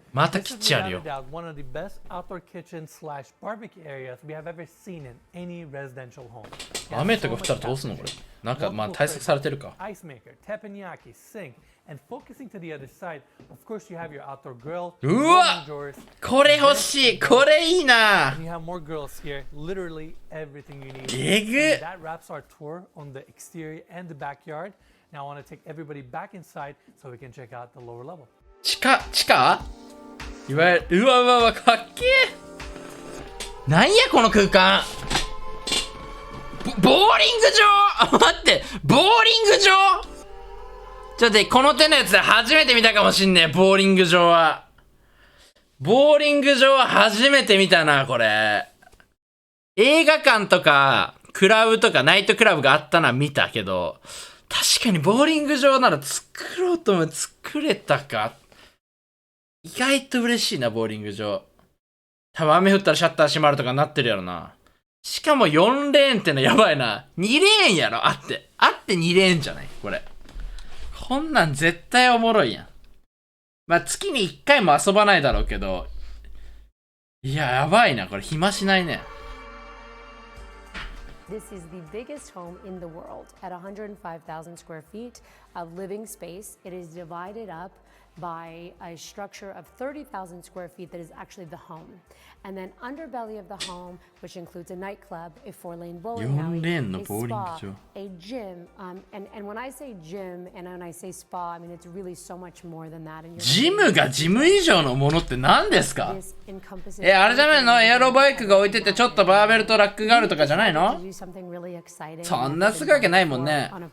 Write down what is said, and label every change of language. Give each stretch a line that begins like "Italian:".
English: This is without a doubt one of the best outdoor kitchen / barbecue areas we have ever seen in any residential home.
Japanese: 雨とか降ったらどうすんのこれ。なんかまあ対策されてるか。
English: Ice maker, teppanyaki, sink, and focusing to the other side, of course you have your outdoor grill.
Japanese: うわ、これ欲しい。これいいな。
English: And you have more grills here, literally everything you need.
Japanese: えぐ。
English: That wraps our tour on the exterior and the backyard. Now I want to take everybody back inside so we can check out the lower level.
Japanese: 地下いわゆる、うわうわうわ、かっけー。なんやこの空間。ボーリング場待って、ボーリング場ちょっと待って、この手のやつで初めて見たかもしんねえ、ボーリング場は。ボーリング場は初めて見たな、これ。映画館とか、クラブとかナイトクラブがあったのは見たけど、確かにボーリング場なら作ろうとも作れたか。意外と嬉しいな、ボーリング場。多分雨降ったらシャッター閉まるとかなってるやろな。しかも4レーンってのやばいな。2レーンやろ、あって2レーンじゃないこれ。こんなん絶対おもろいやん。まあ、月に1回も遊ばないだろうけど。いや、やばいな、これ暇しないね。
English: This is the biggest home in the world at 105,000 square feet of living space. It is divided up by a structure of 30,000 square feet that is actually the home. And then underbelly of the home, which includes a nightclub, a 4-lane bowling alley, a spa, a gym. And when I say gym and when I say spa, I mean it's really so much more than that.
Japanese: ジムがジム以上のものって何ですか？あれじゃないの？エアロバイクが置いててちょっとバーベルとラックがあるとかじゃないの？そんなすぐわけないもんね。